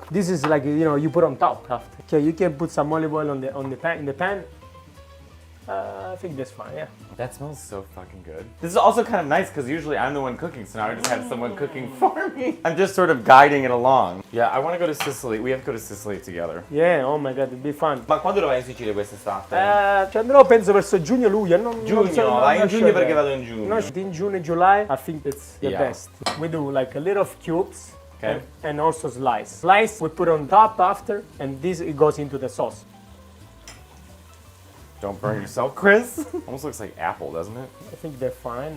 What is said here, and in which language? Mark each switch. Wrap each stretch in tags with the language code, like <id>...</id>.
<en>This is like, you know, you put on top after. Okay, you can put some olive oil in the pan. I think that's fine, yeah. That smells so fucking good. This is also kind of nice because usually I'm the one cooking, so now I just have someone cooking for me. I'm just sort of guiding it along. Yeah, I want to go to Sicily. We have to go to Sicily together. Yeah, oh my god, it'd be fun.</en> <it>Ma quando lo vai in Sicilia quest'estate? Ci andrò penso verso giugno-luglio. Vai in giugno perché vado in giugno.</it> <en>No, in June and July, I think it's the best. We do like a little of cubes and also slice. Slice we put on top after, and this it goes into the sauce. Don't burn yourself, Chris. Almost looks like apple, doesn't it? I think they're fine.</en>